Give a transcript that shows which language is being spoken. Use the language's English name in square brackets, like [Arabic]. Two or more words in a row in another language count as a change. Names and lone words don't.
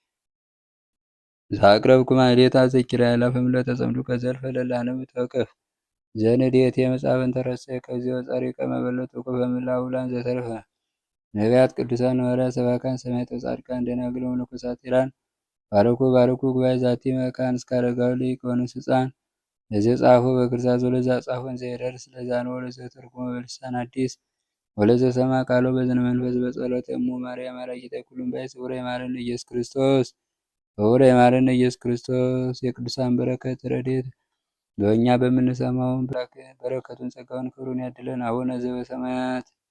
[Geez] ዘአቅረብኩ ማሕሌተ ዘኪርያ አእላፈ ምልዕተ ጸምዱከ ዘልፈ ለላነብ ተወከፍ ዘንዴቴ መጽሐፈን ተረሰየ ከዚዮ ጸሪቀ መበለት ወቁፈ ምላውላን ዘተርፈ ነቢያት ቅዱሳን ሐዋርያት ሰባካን ሰማዕታት ጻድቃን ደናግል ወመነኮሳት ሄራን ባርኩ ጉባኤ ዛቲ መካን እስከ አረጋዊ ሊቅ ወንስፃን ለዚህ ጻፎ በክርታስ ወለዛ ጻፎን ዘይደርስ ለዛን ወለዘ ተርጉሞ በልሳን አዲስ ወለዘ ሰማ ቃሎ በዝነ መንፈስ በጸሎተ እሙ ማርያም አራቂተ ኩሉም ባይ ስውረ ይማረን ኢየሱስ ክርስቶስ ስውረ ይማረን ኢየሱስ ክርስቶስ። [Amharic] የቅዱሳን በረከት ረድኤት በእኛ በምንሰማው በረከቱን ጸጋውን ክብሩን ያድለን። [Geez] አቡነ ዘበሰማያት